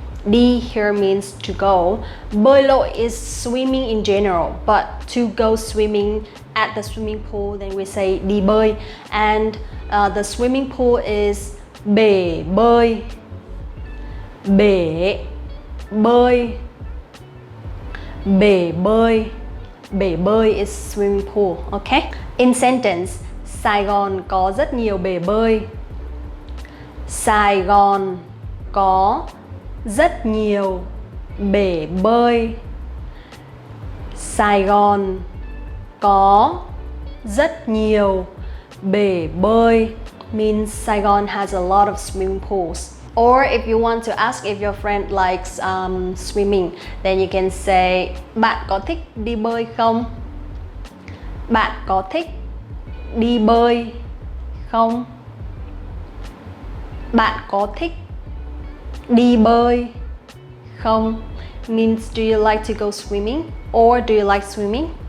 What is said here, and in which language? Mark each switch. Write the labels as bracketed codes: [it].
[en] Đi here means to go. [vi] Bơi lội [en] is swimming in general, but to go swimming at the swimming pool, then we say [vi] đi bơi. [en] And the swimming pool is [vi] bể bơi. Bể bơi. Bể bơi. Bể bơi [en] is swimming pool, okay? In sentence, [vi] Sài Gòn có rất nhiều bể bơi. Sài Gòn có rất nhiều bể bơi. Sài Gòn có rất nhiều bể bơi [en] means Saigon has a lot of swimming pools. Or if you want to ask if your friend likes swimming, then you can say [vi] bạn có thích đi bơi không? Bạn có thích đi bơi không? Bạn có thích đi bơi không? [en] Means do you like to go swimming or do you like swimming?